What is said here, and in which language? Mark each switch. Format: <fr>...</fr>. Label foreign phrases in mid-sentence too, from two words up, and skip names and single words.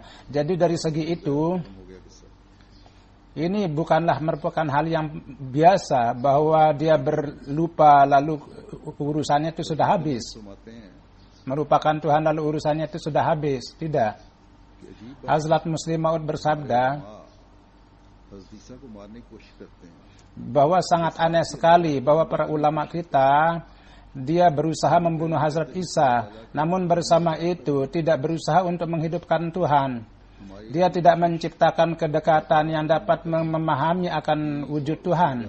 <id>Jadi dari segi itu ini bukanlah merupakan hal yang biasa bahwa dia berlupa lalu urusannya itu sudah habis. Merupakan Tuhan lalu urusannya itu sudah habis. Tidak. Hazrat Muslim Maud bersabda,</id> <hi>हज़रत ईसा को मारने की कोशिश करते हैं।</hi> <id>bahwa sangat aneh sekali bahwa para ulama kita dia berusaha membunuh Hazrat Isa, namun bersama itu tidak berusaha untuk menghidupkan Tuhan. Dia tidak menciptakan kedekatan yang dapat memahami akan wujud Tuhan.</id>